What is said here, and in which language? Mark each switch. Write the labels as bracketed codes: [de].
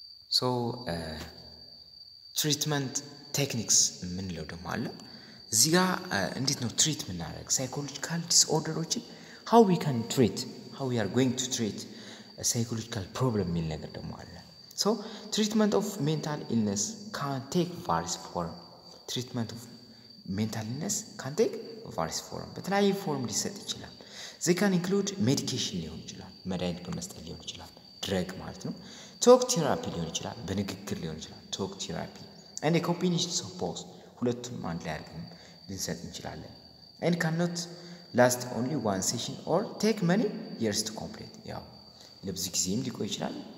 [am] ሶ ትሪትመንት ቴክኒክስ የምንለው ደግሞ አለ። እዚህ ጋር እንዴት ነው ትሪት የምናደርግ ሳይኮሎጂካል ዲስኦርደሮችን [en] how we can treat, how we are going to treat a psychological problem [am] የሚል ነገር ደግሞ አለ። [en] So treatment of mental illness can take various form. Treatment of mental illness can take various form. [am] በተለያየ ፎርም ሊሰጥ ይችላል። [en] They can include medication [am] ሊሆን ይችላል፣ መድኃኒት በመስጠት ሊሆን ይችላል፣ ድረግ ማለት ነው። ቶክ ቴራፒ ሊሆን ይችላል፣ በንግግር ሊሆን ይችላል፣ ቶክ ቴራፒ [en] and a combination of both [am] ሁለቱም አንድ ላይ አድርገን ልንሰጥ እንችላለን። [en] and cannot last only one session or take many years to complete። [am] ያው ለብዙ ጊዜም ሊቆይ ይችላል፣